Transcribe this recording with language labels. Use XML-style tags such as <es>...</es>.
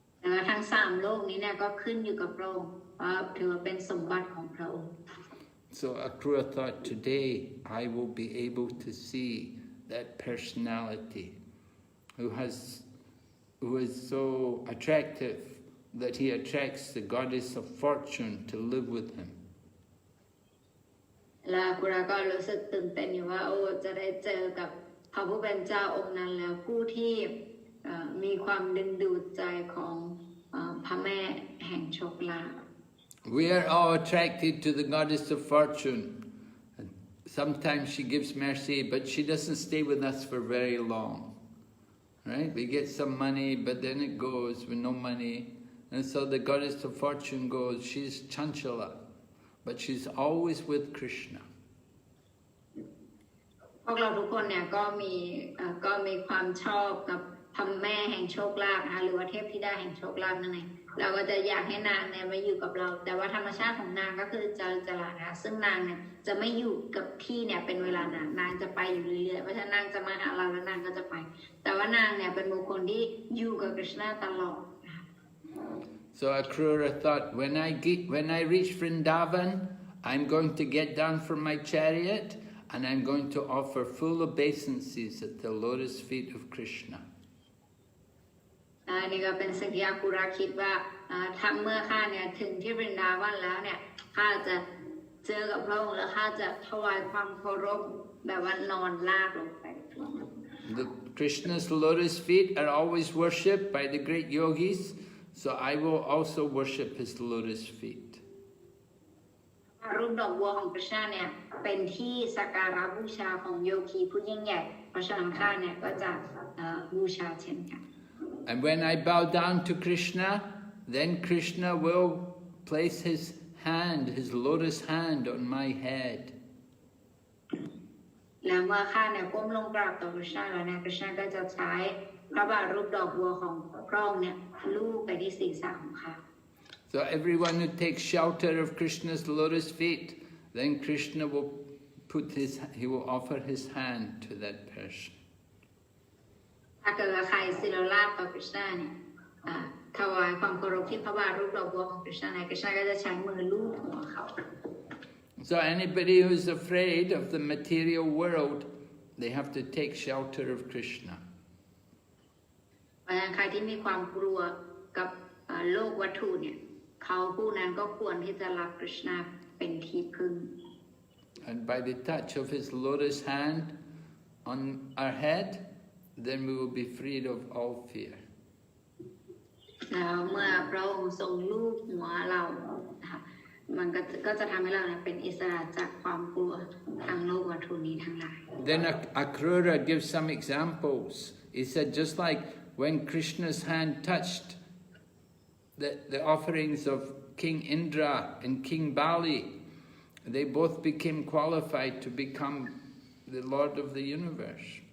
<th>และทั้งสามโลกนี้เนี่ยก็ขึ้นอยู่กับพระองค์ถือว่าเป็นสมบัติของพระองค์</th> <en>So Akrura thought, today I will be able to see that personality who is so attractive that he attracts the goddess of fortune to live with him.</en> <th>แล้วอากุระก็รู้สึกตื่นเต้นอยู่ว่าโอ้จะได้เจอกับพระผู้เป็นเจ้าองค์นั้นแล้วผู้ที่มีความดึงดูดใจของพระแม่แห่งโชคลาภ</th> <en>We are all attracted to the goddess of fortune. Sometimes she gives mercy, but she doesn't stay with us for very long. Right? We get some money, but then it goes with no money. And so the goddess of fortune goes, she's Chanchala, but she's always with Krishna.</en> <th>พวกเราทุกคนเนี่ยก็มีความชอบกับพระแม่แห่งโชคลาภนะคะหรือว่าเทพธิดาแห่งโชคลาภนั่นเองเราก็จะอยากให้นางเนี่ยมาอยู่กับเราแต่ว่าธรรมชาติของนางก็คือจระนะคะซึ่งนางเนี่ยจะไม่อยู่กับที่เนี่ยเป็นเวลานานนางจะไปอยู่เรื่อยๆเพราะฉะนั้นนางจะมาหาเราแล้วนางก็จะไปแต่ว่านางเนี่ยเป็นบุคคลที่อยู่กับกฤษณะตลอด</th> <en>So Akrura thought, when I reach Vrndavan, I'm going to get down from my chariot and I'm going to offer full obeisances at the lotus feet of Krishna.</en> <th>นี่ก็เป็นสิ่งที่อากุระคิดว่าเมื่อข้าเนี่ยถึงที่วรินดาวันแล้วเนี่ยข้าจะเจอกับพระองค์แล้วข้าจะถวายความเคารพแบบว่านอนลาบลงไป</th> <en>The Krishna's lotus feet are always worshipped by the great yogis, so I will also worship his lotus feet.</en> <th>รูปดอกบัวของกฤษณะเนี่ยเป็นที่สักการะบูชาของโยคีผู้ยิ่งใหญ่เพราะฉะนั้นข้าเนี่ยก็จะบูชาเช่นกัน</th> <en>And when I bow down to Krishna, then Krishna will place his hand, his lotus hand on my head.</en> <th>แล้วเมื่อข้าเนี่ยก้มลงกราบต่อกฤษณะแล้วเนี่ยกฤษณะก็จะใช้พระบาทรูปดอกบัวของพระองค์เนี่ยลูบไปที่ศีรษะของข้า</th> <en>So everyone who takes shelter of Krishna's lotus feet, then Krishna will he will offer his hand to that person.</en> <th>ถ้าเกิดว่าใครศิลลาภต่อกฤษณะเนี่ยถวายความเคารพที่พระบาทรูปดอกบัวของกฤษณะเนี่ยกฤษณะก็จะใช้มือลูบหัวเขา</th> <en>So anybody who's afraid of the material world, they have to take shelter of Krishna.</en> <th>เพราะฉะนั้นใครที่มีความกลัวกับโลกวัตถุเนี่ยเขาผู้นั้นก็ควรที่จะรับกฤษณะเป็นที่พึ่ง</th> <en>And by the touch of his lotus hand on our head, then we will be freed of all fear.</en> <th>แล้วเมื่อพระองค์ทรงลูบหัวเรามันก็จะทำให้เราเป็นอิสระจากความกลัวทางโลกวัตถุนี้ทั้งหลาย</th> <en>Then Akrura gives some examples. He said, just like when Krishna's hand touched the offerings of King Indra and King Bali, they both became qualified to become the Lord of the universe.</en>